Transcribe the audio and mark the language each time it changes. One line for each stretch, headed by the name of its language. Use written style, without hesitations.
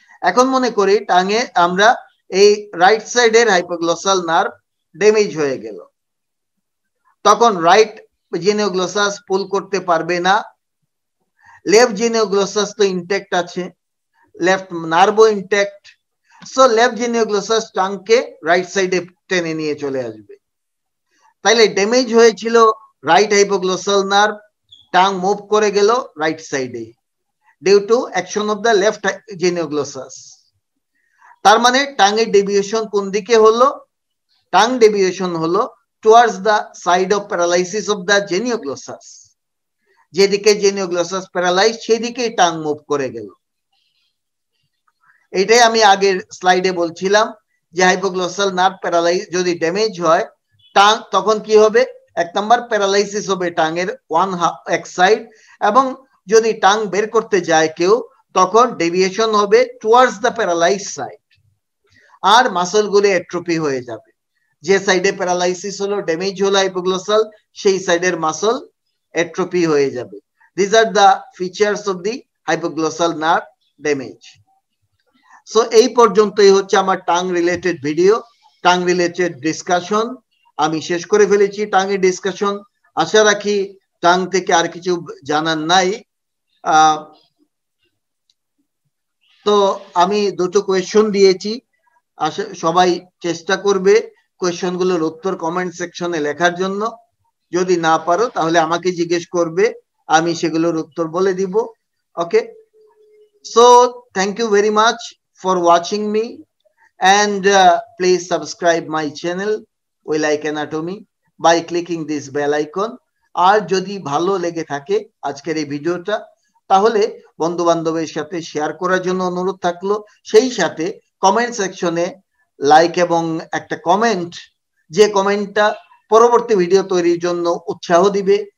Bangla: এখন মনে করি টাঙে আমরা এই রাইট সাইডের হাইপোগ্লসাল নার্ভ ড্যামেজ হয়ে গেল, তখন রাইট জেনিওগ্লসাস পুল করতে পারবে না, লেফট জেনিওগ্লসাস তো ইনটেক্ট আছে, left নার্ভও intact, so left জেনিওগ্লসাস টাংকে right সাইডে টেনে নিয়ে চলে আসবে। তাইলে ড্যামেজ হয়েছিল রাইট হাইপোগ্লসাল নার্ভ, টাং মুভ করে গেল রাইট সাইডে
English: due to action of the left genioglossus.
Bangla: তার মানে টাঙের ডেভিয়েশন কোন দিকে হলো? টাং ডেভিয়েশন হলো
English: towards the side of paralysis of the genioglossus.
Bangla: যেদিকে জেনিওগ্লসাস প্যারালাইজ সেদিকেই টাং মুভ করে গেল। এটাই আমি আগের স্লাইডে বলছিলাম যে হাইপোগ্লসাল নার্ভ প্যারালাইজ যদি ড্যামেজ হয় টাং, তখন কি হবে? এক নাম্বার প্যারালাইসিস হবে টাঙের এক সাইড, এবং যদি টাং বের করতে যায় কেউ তখন ডেভিয়েশন হবে
English: towards the paralyse side,
Bangla: আর muscle গুলো অ্যাট্রোফি হয়ে যাবে। যে সাইডে প্যারালাইসিস হলো, ড্যামেজ হলো হাইপোগ্লসাল, সেই সাইডের মাসল atrophy হয়ে যাবে।
English: These are the features of the hypoglossal nerve damage.
Bangla: So এই পর্যন্তই হচ্ছে আমার tongue related video, tongue related discussion. আমি শেষ করে ফেলেছি টাং এর ডিসকাশন। আশা রাখি টাং থেকে আর কিছু জানার নাই। তো আমি দুটো কোয়েশ্চন দিয়েছি, সবাই চেষ্টা করবে কোয়েশ্চন গুলোর উত্তর কমেন্ট সেকশনে লেখার জন্য। যদি না পারো তাহলে আমাকে জিজ্ঞেস করবে, আমি সেগুলোর উত্তর বলে দিব।
English: Okay, so thank you very much for watching me and please subscribe my channel We Like Anatomy by clicking this bell icon.
Bangla: আর যদি ভালো লেগে থাকে আজকের এই ভিডিওটা, তাহলে বন্ধু বান্ধবের সাথে শেয়ার করার জন্য অনুরোধ থাকলো। সেই সাথে কমেন্ট সেকশনে লাইক এবং একটা কমেন্ট, যে কমেন্টটা পরবর্তী ভিডিও তৈরির জন্য উৎসাহ দিবে।